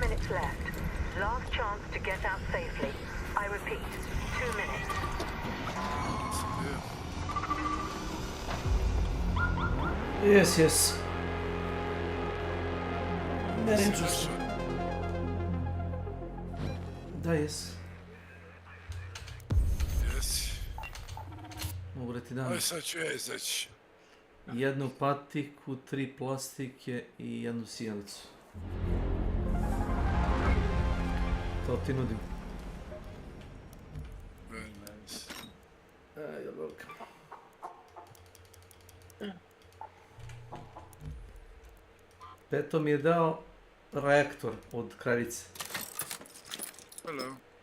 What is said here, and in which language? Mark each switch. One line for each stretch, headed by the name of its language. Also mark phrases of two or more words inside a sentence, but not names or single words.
English: left. Last chance to get out safely. I repeat, 2 minutes. Yes. Very interesting.
Serbian: Da, jes. Jesi. Mogu da ti dam Aj, sad ću ja izaći. jednu patiku, 3 plastike i jednu sijalicu. To ti nudim.
English: Very nice. You're welcome.
Serbian: Peto mi je dao reaktor od kraljice.
English: Hello.